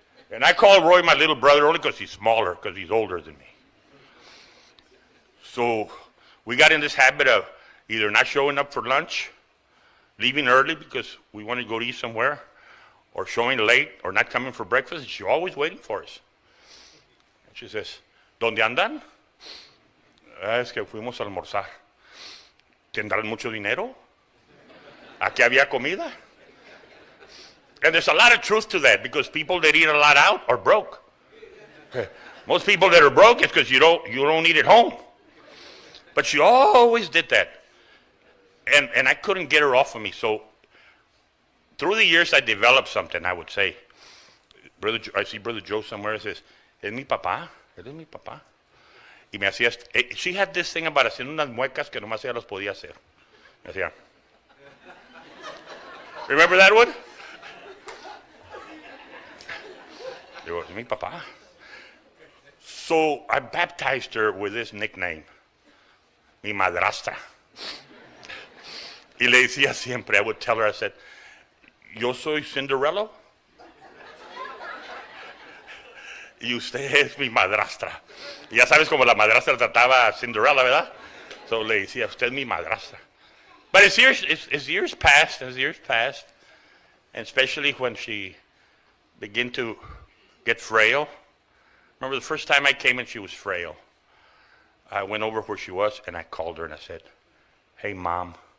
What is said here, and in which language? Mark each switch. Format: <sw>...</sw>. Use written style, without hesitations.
<en>And I call Roy my little brother only because he's smaller, because he's older than me. So we got in this habit of either not showing up for lunch, leaving early because we wanted to go to eat somewhere, or showing late, or not coming for breakfast. She's always waiting for us. And she says,</en> <es>¿Dónde andan? Es que fuimos a almorzar. ¿Tendrán mucho dinero? ¿Aquí había comida?</es> <en>And there's a lot of truth to that because people that eat a lot out are broke. Most people that are broke is because you don't eat at home. But she always did that. And I couldn't get her off of me. So through the years I developed something, I would say. I see Brother Joe somewhere that says,</en> <es>¿Es mi papá? ¿Eres mi papá? Y me hacía,</es> <en>she had this thing about</en> <es>haciendo unas muecas que nomás ella las podía hacer. Me hacía.</es> <en>Remember that one?</en> <es>Digo, mi papá.</es> <en>So I baptized her with this nickname,</en> <es>mi madrastra.</es> <en>Y le decía siempre, I would tell her, I said, yo soy Cinderella y usted es mi madrastra. Y ya sabes cómo la madrastra trataba a Cinderella, ¿verdad? So le decía, usted es mi madrastra. But as years passed, and especially when she began to get frail. Remember the first time I came and she was frail. I went over where she was and I called her and I said, hey, Mom.</en>